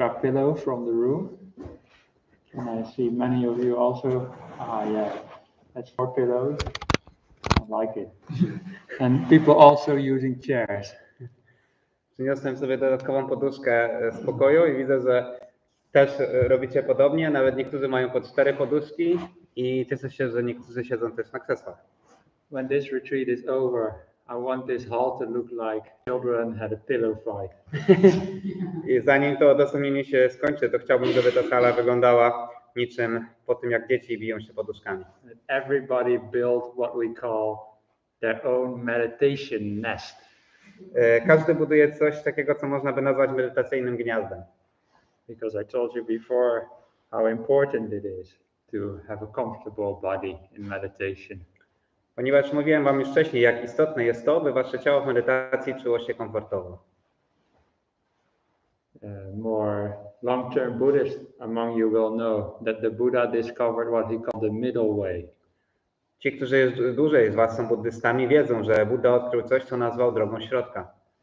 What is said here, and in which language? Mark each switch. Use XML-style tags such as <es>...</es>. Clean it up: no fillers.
<en>grab pillow from the room. And I see many of you also. Yeah, that's 4 pillows. I like it. And people also using chairs.</en> <pl>Przyniosłem sobie dodatkową poduszkę z pokoju i widzę, że też robicie podobnie. Nawet niektórzy mają po 4 poduszki i cieszę się, że niektórzy siedzą też na krzesłach.</pl> <en>When this retreat is over, I want this hall to look like children had a pillow fight.</en> <pl>I zanim to odosobnienie się skończy, to chciałbym, żeby ta sala wyglądała niczym po tym, jak dzieci biją się poduszkami.</pl> <en>Everybody built what we call their own meditation nest.</en> <pl>Każdy buduje coś takiego, co można by nazwać medytacyjnym gniazdem.</pl> <en>Because I told you before how important it is to have a comfortable body in meditation.</en> <pl>Ponieważ mówiłem wam już wcześniej, jak istotne jest to, by wasze ciało w medytacji czuło się komfortowo.</pl> <en>More long-term Buddhists among you will know that the Buddha discovered what he called the middle way.</en> <pl>Ci, którzy dłużej z was są buddystami, wiedzą, że Buddha odkrył coś, co nazwał drogą środka.</pl>